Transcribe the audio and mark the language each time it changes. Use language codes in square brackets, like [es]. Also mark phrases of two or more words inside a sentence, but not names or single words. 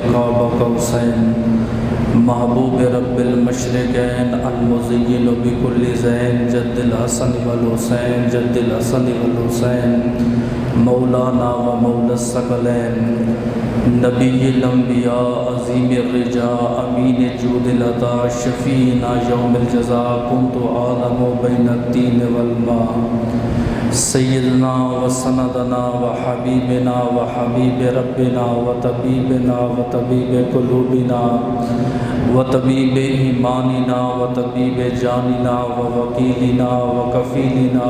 [ar] قاب قوسین محبوب رب المشرقین المزین بکل زین جد الحسن والحسین جد الحسن والحسین مولانا و مولا الثقلین نبی الانبیاء عظیم الرجاء امین جود العطا شفیعنا یوم الجزاء کنت عالم بین الدین والماء سیدنا و سندنا و حبیبنا و حبیب ربنا و طبیب قلوبنا و طبیب ایماننا و طبیب جاننا و وکیلنا و کفیلنا